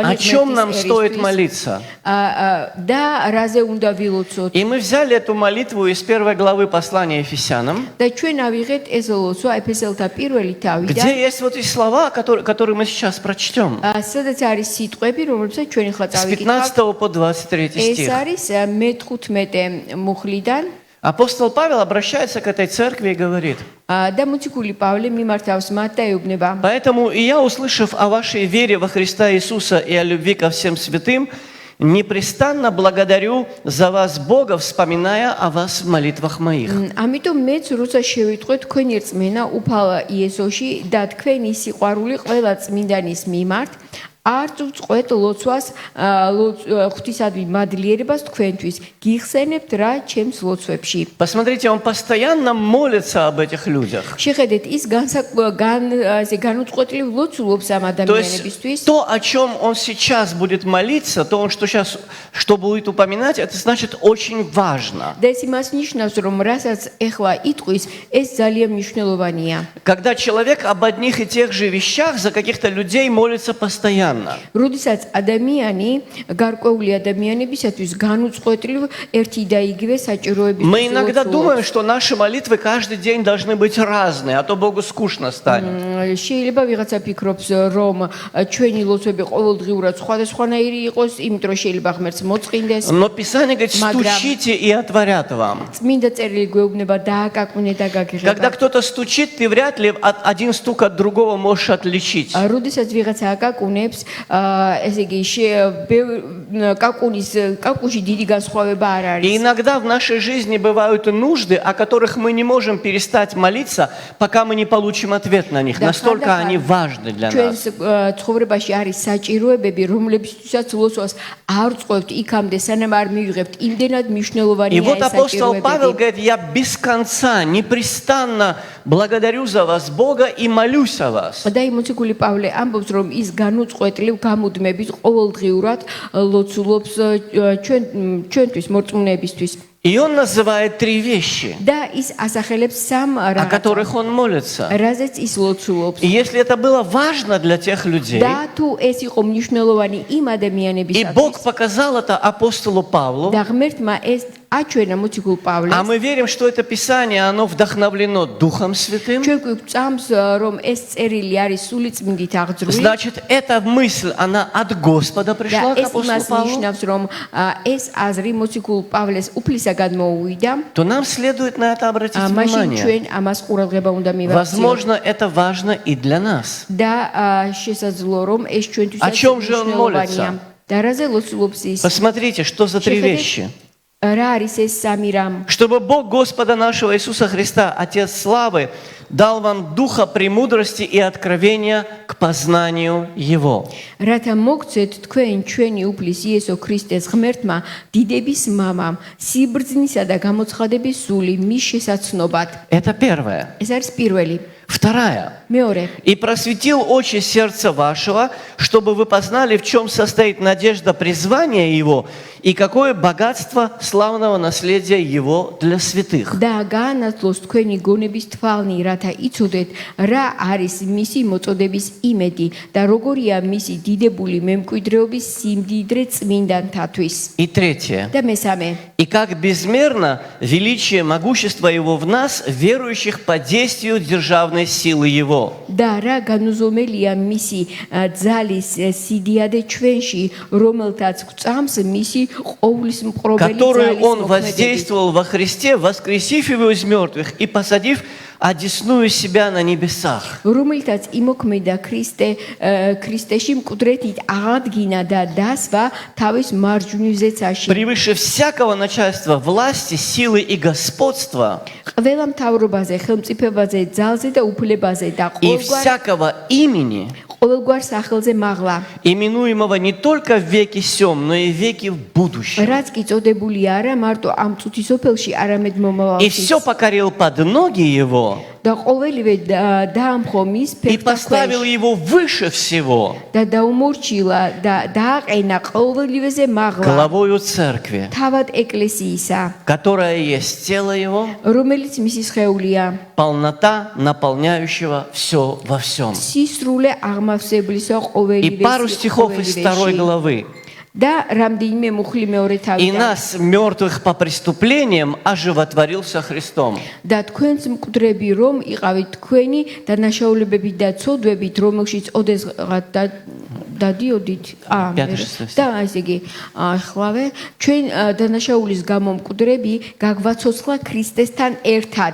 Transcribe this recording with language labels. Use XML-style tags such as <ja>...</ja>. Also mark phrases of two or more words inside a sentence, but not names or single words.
<ru>О чем нам стоит молиться?</ru> <ka>და რაზე უნდა ვილოცოთ</ka> <ru>И мы взяли эту молитву из первой главы послания Ефесянам,</ru> <ka>და ჩვენ ავიღეთ ეს ლოცვა ეფესელთა პირველი თავიდან</ka> <ru>где есть вот эти слова, которые мы сейчас прочтем.</ru> <ka>სადაც არის სიტყვები რომლებსაც ჩვენ ახლა</ka> <ru>С</ru> <ka>წავიკითხავთ</ka> <ru>15 по 23</ru> <ka>ეს</ka> <ru>стих.</ru> <ka>არის მე-15 მუხლიდან</ka> <ru>Апостол Павел обращается к этой церкви и говорит:</ru> <ka>და მოციქული პავლე მიმართავს მათ და ეუბნება</ka> <ru>«Поэтому и я, услышав о вашей вере во Христа Иисуса и о любви ко всем святым, непрестанно благодарю за вас Бога, вспоминая о вас в молитвах моих».</ru> <ka>ამიტომ მეც როცა შევიტყვე თქვენი რწმენა უფალ იესოში და თქვენი სიყვარული ყველა წმინდანის მიმართ არ წუწყვეთ ლოცვას ღვთისადმი მადლიერებას თქვენთვის გიხსენებთ რა ჩემს ლოცვებში</ka> <ru>Посмотрите, он постоянно молится об этих людях.</ru> <ka>შეხედეთ ის განუწყვეტლივ ლოცულობს ამ</ka> <ru>То есть</ru> <ka>ადამიანებისთვის</ka> <ru>то, о чем он сейчас будет молиться, что будет упоминать, это значит очень важно.</ru> <ka>და ეს იმას ნიშნავს რომ რასაც ეხლა იტყვის ეს ძალიან მნიშვნელოვანია</ka> <ru>Когда человек об одних и тех же вещах за каких-то людей молится постоянно.</ru> <ka>როდესაც ადამიანი გარკვეული ადამიანებისათვის განუწყვეტლივ ერთი და იგივე საჭიროებისთვის</ka> <ru>Мы иногда думаем, что наши молитвы каждый день должны быть разные, а то Богу скучно станет.</ru> <ka>შეიძლება ვიღაცა ფიქრობს რომ ჩვენი ლოცვები ყოველდღიურად სხვადასხვანაირი იყოს, იმიტომ რომ შეიძლება ღმერთს მოწყინდეს.</ka> <ru>Но Писание говорит: стучите и отворят вам.</ru> <ka>წმინდა წერილი გვეუბნება დააკაკვნე და გაგიღება.</ka> <ru>Когда кто-то стучит, ты вряд ли один стук от другого можешь отличить.</ru> <ka>როდესაც ვიღაცა აკაკუნებს, ესე იგი კაკუში დიდი განსხვავება არ არის.</ka> <ru>И иногда в нашей жизни бывают нужды, о которых мы не можем перестать молиться, пока мы не получим ответ на них. Настолько они важны для</ru> <ka>ჩვენს</ka> <ru>нас.</ru> <ka>ცხოვრებაში არის საჭიროებები, რომლებისთვისაც ლოცვას არ წყვევთ იქამდე, სანამ არ მივიღებთ იმდენად</ka> <ru>И</ru> <ka>მნიშვნელოვანია</ka> <ru>вот</ru> <ka>ეს</ka> <ru>апостол Павел</ru> <ka>საჭიროებები.</ka> <ru>говорит, я без конца, непрестанно благодарю за вас Бога и молюсь о вас.</ru> <ka>და იმ მოციქული პავლე ამბობს, რომ ის განუწყვეტლივ გამუდმებით ყოველდღიურად ლოცულობს ჩვენთვის მორწმუნეებისთვის.</ka> <ru>И он называет три вещи,</ru> <ka>და ის ასახელებს სამ</ka> <ru>о</ru> <ka>რაღაცას,</ka> <ru>которых он молится.</ru> <ka>რაზეც ის ლოცულობს.</ka> <ru>И если это было важно для тех людей,</ru> <ka>და თუ ეს იყო მნიშვნელოვანი იმ</ka> <ru>и</ru> <ka>ადამიანებისათვის,</ka> <ru>Бог показал это апостолу Павлу,</ru> <ka>და ღმერთმა ეს აჩვენა მოციქულ</ka> <ru>а</ru> <ka>პავლეს,</ka> <ru>мы верим, что это Писание, оно вдохновлено Духом Святым,</ru> <ka>ჩვენ გვწამს, რომ ეს წერილი არის სული წმინდით აღძრული.</ka> <ru>значит, эта мысль, она от Господа</ru> <ka>და</ka> <ru>пришла к</ru> <ka>ეს</ka> <ru>апостолу</ru> <ka>იმას</ka> <ru>Павлу,</ru> <ka>ნიშნავს, რომ ეს აზრი მოციქულ პავლეს უფლისაგან მოუვიდა,</ka> <ru>то нам следует на это обратить</ru> <ka>მაშინ</ka> <ru>внимание.</ru> <ka>ჩვენ ამას ყურადღება უნდა მივაქციოთ.</ka> <ru>Возможно, это важно и для нас.</ru> <ka>და შესაძლოა რომ ეს ჩვენთვისაც</ka> <ru>О чем же он молится?</ru> <ka>მნიშვნელოვანია. და რაზე ლოცულობს ის?</ka> <ru>Посмотрите, что за три</ru> <ka>Შეხედეთ,</ka> <ru>вещи.</ru> <ka>რა არის ეს სამი რამ?</ka> <ru>Чтобы Бог Господа нашего Иисуса Христа, Отец славы, дал вам духа премудрости и откровения к познанию Его.</ru> <ka>რათა მოგცეთ თქვენ ჩვენი უფლის იესო ქრისტეს ღმერთმა დიდების მამამ სიბრძნისა და გამოცხადების სული მის შესაცნობად.</ka> <ru>Это первое.</ru> <ka>ეს არის პირველი.</ka> <ru>Вторая.</ru> <ka>მეორე.</ka> <ru>И просветил очи сердца вашего, чтобы вы познали, в чем состоит надежда призвания Его и какое богатство славного наследия Его для святых.</ru> <ka>და გაანათლოს თქვენი გონების თვალნი, რათა იცოდეთ რა არის მისი მოწოდების იმედი და როგორია მისი დიდებული მემკვიდრეობის სიმდიდრე წმინდანთათვის.</ka> <ru>И третье.</ru> <ka>და მესამე.</ka> <ru>И как безмерно величие могущества Его в нас, верующих по действию державной силы Его.</ru> <ka>და რა განუზომელია მისი ძალის სიდიადე ჩვენში, რომელთაც გვწამს მისი ყოვლის მყრობელი</ka> <ru>Которую</ru> <ka>ძალის</ka> <ru>Он</ru> <ka>მოქმედებით.</ka> <ru>воздействовал во Христе, воскресив Его из мертвых и посадив одесную себя на небесах.</ru> <ka>რომელთაც იმოქმედა ქრისტეში მკვდრეთით აღადგინა და დასვა თავის მარჯვნივ ზეცაში.</ka> <ru>Превыше всякого начальства, власти, силы и господства</ru> <ka>ყველა მთავრობაზე, ხელმწიფებაზე, ძალზე და უფლებაზე და</ka> <ru>и всякого имени,</ru> <ka>ყოველგვარ სახელზე მაღლა.</ka> <ru>именуемого не только в веке сём, но и в веке в будущем.</ru> <ka>რაც კი წოდებული არა მარტო ამ წუთის სოფელში, არამედ</ka> <ru>И</ru> <ka>მომავალში.</ka> <ru>все покорил под ноги Его</ru> <ka>და ყოველივე დაამხო მის</ka> <ru>и</ru> <ka>ფეხთა</ka> <ru>поставил</ru> <ka>ქვეშ</ka> <ru>Его выше всего,</ru> <ka>და დაუმორჩილა და დააყენა ყოველივეზე მაღლა</ka> <ru>главою церкви,</ru> <ka>თავად ეკლესიისა,</ka> <ru>которая есть тело Его,</ru> <ka>რომელიც მისი სხეულია,</ka> <ru>полнота наполняющего все во всем.</ru> <ka>სისრულე აღმავსებლისა</ka> <ru>И</ru> <ka>ყოველივე</ka> <ru>пару стихов из 2 главы.</ru> <ka>და რამდენიმე მუხლი მეორე</ka> <ru>И</ru> <ka>თავიდან</ka> <ru>нас, мертвых по преступлениям, оживотворился Христом.</ru> <ka>და თქვენს მკვდრები რომ იყავით თქვენი დანაშაულებებით და ცოდვებით, რომელშიც ოდესღაც დადიოდით და ესე იგი ახლავე ჩვენ დანაშაულის გამო მკვდრები გაგვაცოცხლა ქრისტესთან ერთად.</ka>